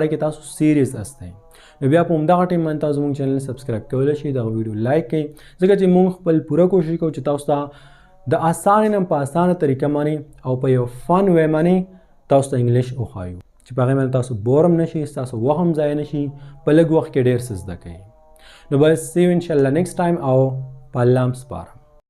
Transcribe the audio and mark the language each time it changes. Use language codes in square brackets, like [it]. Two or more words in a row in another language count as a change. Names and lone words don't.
[ps] باره کې تاسو سیریس استئ نو بیا په همدغه ټایم باندې تاسو زموږ چینل سبسکرایب کولی شئ دغه ویډیو لایک کړئ ځکه چې موږ خپل پوره کوشش کوو چې تاسو ته د اسانه نه په اسانه طریقه باندې او په یو [en] fun way [ps] باندې تاسو ته انګلیش وښایو چې په هغې باندې تاسو بور هم نشئ ستاسو وخت هم ضایع نشي په لږ وخت کې ډېر څه زده کوئ نو بس [en] see you [ps] انشاءالله [en] next time [ps] او په الله هم سپارم